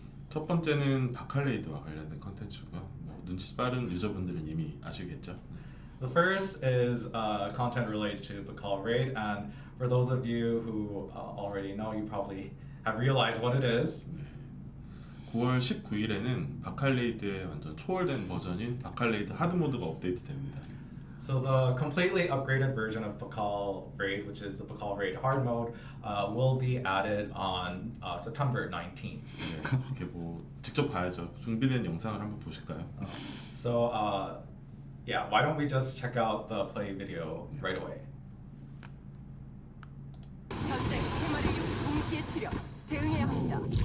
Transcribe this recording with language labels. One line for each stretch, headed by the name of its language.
Korean: 첫 번째는 바칼레이드와 관련된 컨텐츠고요. 눈치 빠른 유저분들은 이미 아시겠죠?
English: The first is content related to Bakal Raid, and for those of you who already know, you probably have realized what it is.
Korean: 9월 19일에는 바칼레이드의 완전 초월된 버전인 바칼레이드 하드 모드가 업데이트됩니다.
English: So the completely upgraded version of Bakal Raid, which is the Bakal Raid hard mode, will be added on September 19th.
Korean: 네, 이렇게 뭐 직접 봐야죠. 준비된 영상을 한번 보실까요?
English: So Yeah, why don't we just check out the play video right away?
Korean: 전쟁 테마를 동시에 출력. 대응해야 합니다.